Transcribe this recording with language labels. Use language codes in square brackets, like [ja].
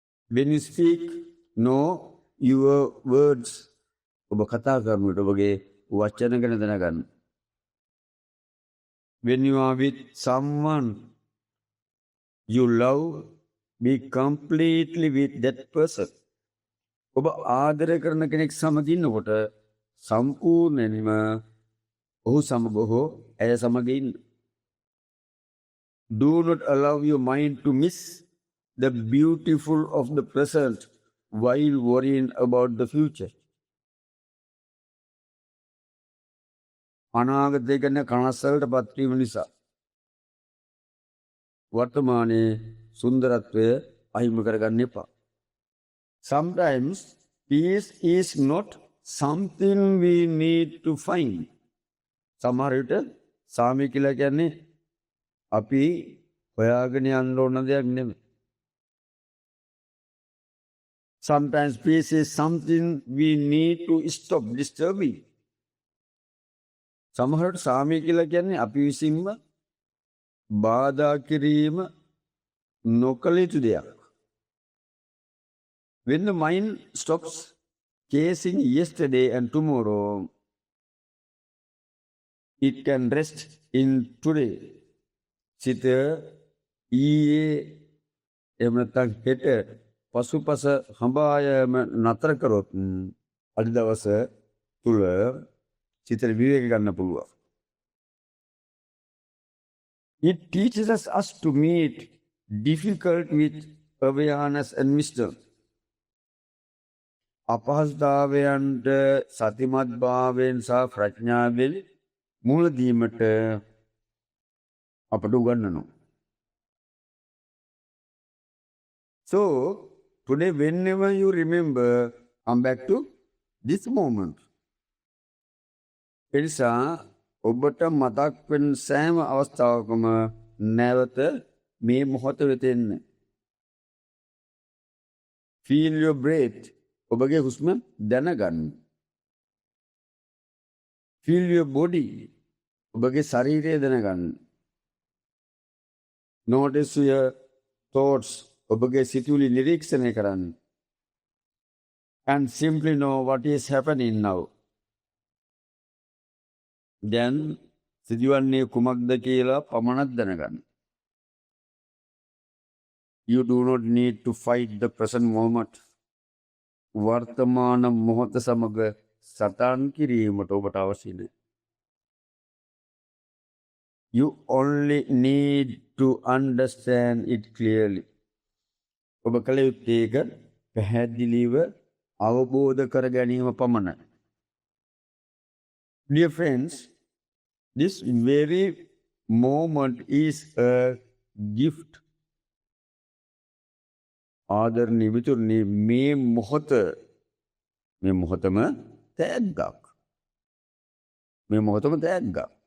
[en] When you speak, know your words. [si] ඔබ කතා කරන විට ඔබගේ වචන ගැන දැනගන්න. [en] When you are with someone you love, be completely with that person. [si] ඔබ ආදරය කරන කෙනෙක් සමග ඉන්නකොට සම්පූර්ණයෙන්ම ඔහු සමග හෝ ඇය සමග ඉන්න. [en] Do not allow your mind to miss the beautiful of the present while worrying about the future. [si] අනාගතය ගැන කනස්සල්ට පත්වීම නිසා වර්තමානයේ සුන්දරත්වය අහිමි කරගන්න එපා. [en] Sometimes peace is not something we need to find. [si] සමහර විට සාමය කියලා කියන්නේ අපි හොයාගෙන යන්න ඕන දෙයක් නෙමෙයි. [en] Sometimes peace is something we need to stop disturbing. [si] සමහරට සාමය කියලා කියන්නේ අපි විසින්ම බාධා කිරීම නොකළ යුතු දෙයක්. [en] When the mind stops chasing yesterday and tomorrow, it can rest in today. [si] සිත ඊයේ එහෙම නැත්නම් හෙට පසුපස හඹායම නතර කරොත් අද දවස තුල සිතට විවේක ගන්න පුළුවන්. [en] It teaches us to meet difficult with awareness and wisdom. [si] අපහසුතාවයන්ට සතිමත් භාවයෙන් සහ ප්‍රඥාවෙන් මුහුණ දීමට අපට උගන්වනවා. [en] So, today whenever you remember, come back to this moment. [si] එනිසා ඔබට මතක් වෙන සෑම අවස්ථාවකම නැවත මේ මොහොත වෙත එන්න. [en] Feel your breath. [si] ඔබගේ හුස්ම දැනගන්න. [en] Feel your body. [si] ඔබගේ ශරීරය දැනගන්න. [en] Notice your thoughts. [si] ඔබගේ සිතුවිලි නිරීක්ෂණය කරන්න. [en] And simply know what is happening now. [si] Then සිදුවන්නේ කුමක්ද කියලා පමණක් දැනගන්න. [en] You do not need to fight the present moment. [si] වර්තමාන මොහොත සමග සටන් කිරීමට ඔබට අවශ්‍ය නැහැ. [en] You only need to understand it clearly. [si] ඔබ කළ යුත්තේ ඒක පැහැදිලිව අවබෝධ කර ගැනීම පමණයි. [en] Dear friends, this very moment is a gift. [si] ආදරණීය මිතුරනි, මේ මොහොතම තෑග්ගක්. මේ මොහොතම තෑග්ගක්.